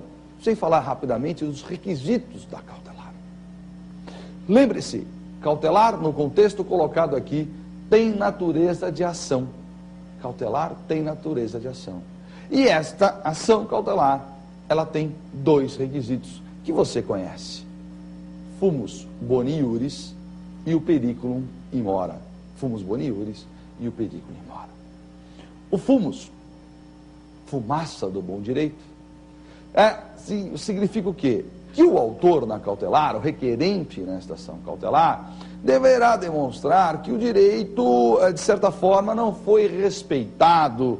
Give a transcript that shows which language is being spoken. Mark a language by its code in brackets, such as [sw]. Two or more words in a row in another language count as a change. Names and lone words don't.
[pt] Sem falar rapidamente dos requisitos da cautelar. Lembre-se, cautelar, no contexto colocado aqui, tem natureza de ação. Cautelar tem natureza de ação. E esta ação cautelar, ela tem dois requisitos que você conhece. [la] Fumus boni iuris [pt] e o [la] periculum in mora. Fumus boni iuris [pt] e o [la] periculum in mora. [pt] O fumus, fumaça do bom direito, significa o quê? Que o autor na cautelar, o requerente nesta ação cautelar, deverá demonstrar que o direito, de certa forma, não foi respeitado.